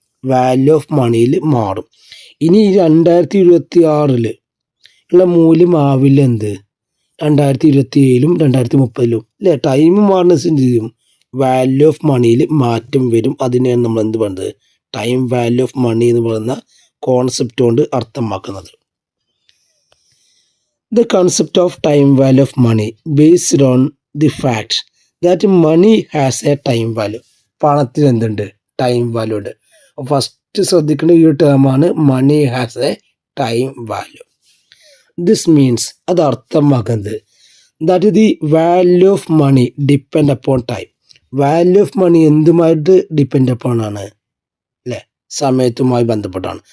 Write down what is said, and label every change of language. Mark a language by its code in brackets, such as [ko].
[ml] Value of മണിയിൽ മാറും. ഇനി 2026 ഉള്ള മൂല്യം ആവില്ല എന്ത് 2027 2030 അല്ലേ. ടൈം മാറുന്നതിനും വാല്യൂ ഓഫ് മണിയിൽ മാറ്റം വരും. അതിനെയാണ് നമ്മൾ എന്ത് പറയുന്നത്? ടൈം വാല്യൂ ഓഫ് മണി എന്ന് പറയുന്ന കോൺസെപ്റ്റ് കൊണ്ട് അർത്ഥമാക്കുന്നത്. [en] The concept of time value of money based on the fact that money has a time value. [ml] പണത്തിന് എന്തുണ്ട്? ടൈം വാല്യൂ ഉണ്ട്. ഫസ്റ്റ് ശ്രദ്ധിക്കേണ്ട ഈ ഒരു ടേമാണ് [en] Money has a time value. This means, [ml] അത് അർത്ഥമാക്കുന്നത് [en] That the value of money depend upon time. [ml] Value of money എന്തുമായിട്ട് depend upon ആണ്? അല്ലേ, സമയത്തുമായി ബന്ധപ്പെട്ടാണ്.